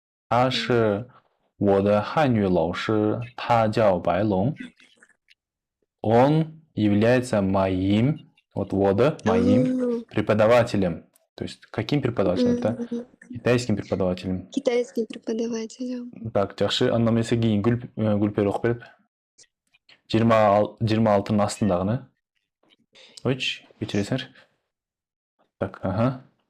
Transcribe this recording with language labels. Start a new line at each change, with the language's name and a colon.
Chinese: 他是我的汉语老师，他叫白龙。
Russian: Он является моим, вот моим преподавателем. То есть каким преподавателем? Это китайским преподавателем. Китайским преподавателем.
Kyrgyz: Так, жакшы, анда эмесе кийин Гүлпер окуп берет. 26-нын астындагыны. Ойчу, кечиресиңер. Так, ага.